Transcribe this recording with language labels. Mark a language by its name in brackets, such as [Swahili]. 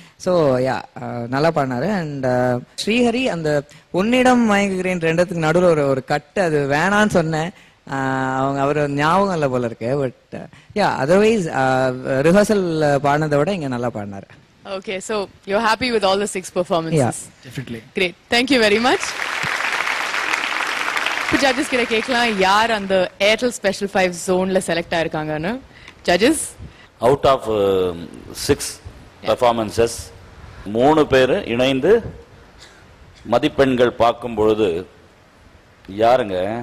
[Tamil] So yeah, நல்லா பாடினாரு. And Srihari அந்த உன்னிடம் மயங்குகிறேன் 2த்துக்கு நடுவில் ஒரு கட்டு, அது வேணான்னு சொன்னேன், அவர் ஞாபகம் இல்லை போல இருக்கு. பட் யா, அதர்வைஸ் ரிஹர்சல் பாடினதை விட இங்கே நல்லா பாடினாரு. [English] Okay, so you're happy with all the 6 performances? Yeah, definitely. Great, thank you very much. [Tamil] இப்போ ஜட்ஜஸ் கிட்ட கேட்கலாம் யார் அந்த Airtel Special 5 ஜோன்ல select ஆயிருக்காங்கன்னு. Judges, out of 6 performances 3 பேர் இணைந்து மதிப்பெண்கள் பார்க்கும் பொழுது யாருங்க?